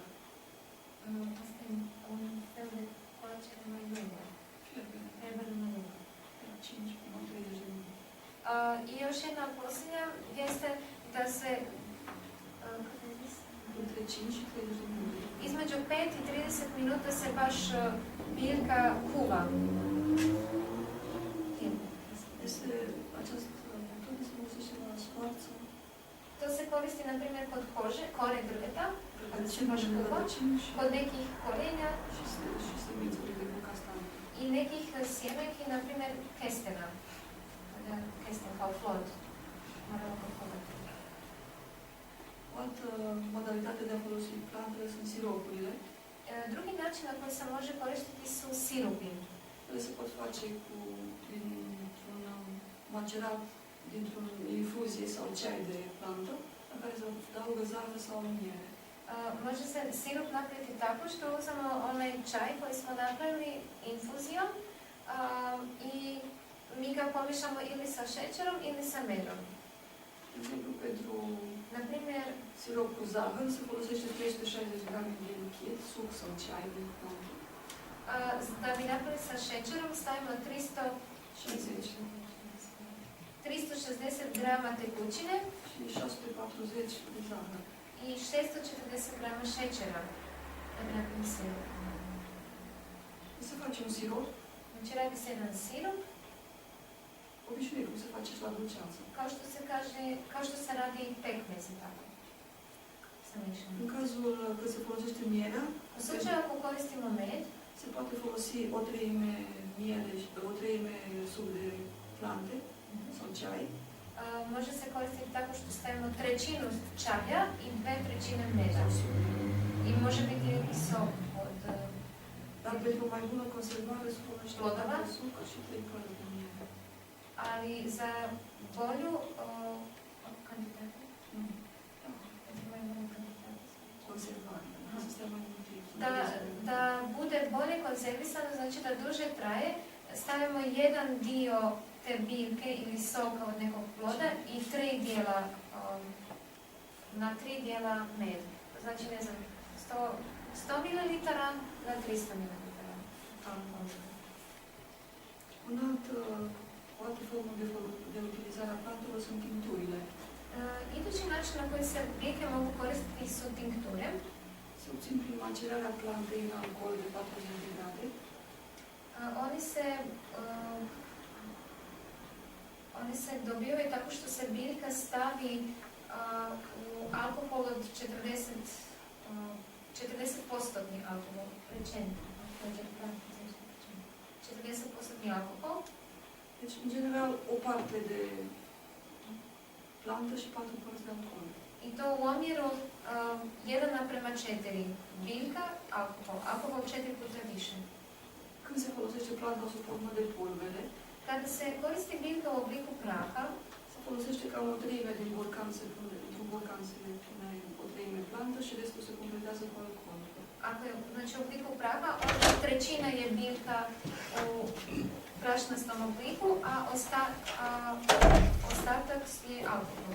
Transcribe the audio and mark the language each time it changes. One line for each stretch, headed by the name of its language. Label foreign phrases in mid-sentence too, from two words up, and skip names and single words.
Romanian: Asta e un fel de coacere mai lungă. Fierbere. Fierbere mai lungă. 5 până 30 de minute.
Bosnian: I još jedna posljednja jeste da se
Romanian: Între 5 și 30 de minute.
Bosnian: između 5 i 30 minuta se baš biljka kuva.
Romanian: Este această metodă se folosește la scoarță.
Bosnian: To se koristi, na primjer, kod kore drveta, kada se
Romanian: Rădăcini,
Bosnian: baš kuva,
Romanian: rădăcini și
Bosnian: kod nekih korenja
Romanian: semințele de castane.
Bosnian: i nekih sjemenki, na primjer, kestena. Kesten kao flot. Moramo ga kovati.
Romanian: O altă modalitate de a folosi plantele sunt siropurile.
Bosnian: Drugi način na koji se može koristiti su sirupi.
Romanian: Ele se pot face dintr-un macerat, dintr-o infuzie sau ceai de plantă, la care se adaugă zahăr sau miere.
Bosnian: Može se sirup napraviti tako što uzmemo onaj čaj koji smo napravili infuzijom i mi ga pomiješamo ili sa šećerom ili sa medom.
Romanian: De exemplu, pentru
Bosnian: Na primjer,
Romanian: sirop cu zahăr se folosește 360 grame de lichid, suc sau ceai de pământ.
Bosnian: da bi napravili sa šećerom stavimo 360 grama tekućine
Romanian: Și 640 de zahăr.
Bosnian: i 640 grama šećera da bi napravili sirup.
Romanian: Se face un sirop,
Bosnian: Znači radi se jedan sirup,
Romanian: obișnuit, cum se face și la dulceață.
Bosnian: kao što se radi pekmez i tako. Sa mišljom.
Romanian: În cazul când se folosește mierea,
Bosnian: U slučaju ako koristimo med,
Romanian: se poate folosi o treime miere și o treime suc de plante sau ceai.
Bosnian: može se koristiti tako što stavimo trećinu čaja i 2/3 meda. I može biti i sok od
Romanian: Dar pentru o mai bună conservare se folosește
Bosnian: Plodova?
Romanian: de suc și 3 pări de miere.
Bosnian: ali za bolju kandidatu.
Romanian: Conservare. Să stea mai mult timp.
Bosnian: Da bude bolje konzervisano, znači da duže traje, stavimo jedan dio te biljke ili soka od nekog ploda i 3 dijela, na 3 dijela med. Znači, ne znam, 100 ml na 300 ml.
Romanian: O altă formă de utilizare a plantelor sunt tincturile.
Bosnian: Idući način na koji se biljke mogu koristiti su tinkture.
Romanian: Se obțin prin macerarea plantei în alcool de 40 de grade.
Bosnian: Oni se dobivaju tako što se biljka stavi u alkohol od 40% alkohol, rečeni. 40% alkohol.
Romanian: Deci, în general, o parte de plantă și 4 părți de alcool.
Bosnian: I to u omjeru 1:4. Biljka, alkohol. Alkohol 4 puta više.
Romanian: Când se folosește planta sub formă de pulbere,
Bosnian: Kada se koristi biljka u obliku praha,
Romanian: se folosește ca o treime din borcan se pune, într-un borcan se pune o treime plantă și restul se completează cu alcool.
Bosnian: ako je znači, u obliku praha, onda trećina je biljka u prašnastom obliku, a ostatak je alkohol.